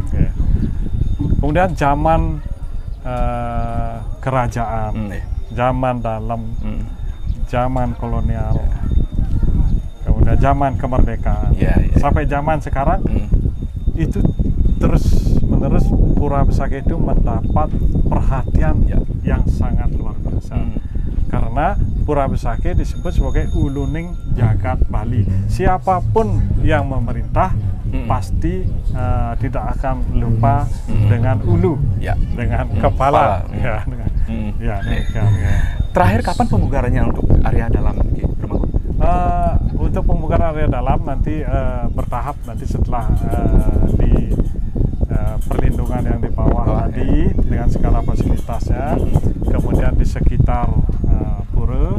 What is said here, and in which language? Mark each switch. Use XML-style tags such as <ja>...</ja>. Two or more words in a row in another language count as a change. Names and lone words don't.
<id>Kemudian zaman kerajaan, zaman dalam, zaman kolonial, kemudian zaman kemerdekaan, sampai zaman sekarang itu terus-menerus Pura Besakih itu mendapat perhatian yang sangat luar biasa. Karena Pura Besakih disebut sebagai</id> <ban>uluning jagat Bali.</ban> <id>Siapapun yang memerintah pasti tidak akan lupa dengan ulu, dengan kepala. Terakhir kapan pembugarannya untuk area dalam? Untuk pembukaan area dalam nanti bertahap, nanti setelah di perlindungan yang di bawah tadi dengan segala fasilitasnya, kemudian di sekitar pura.</id>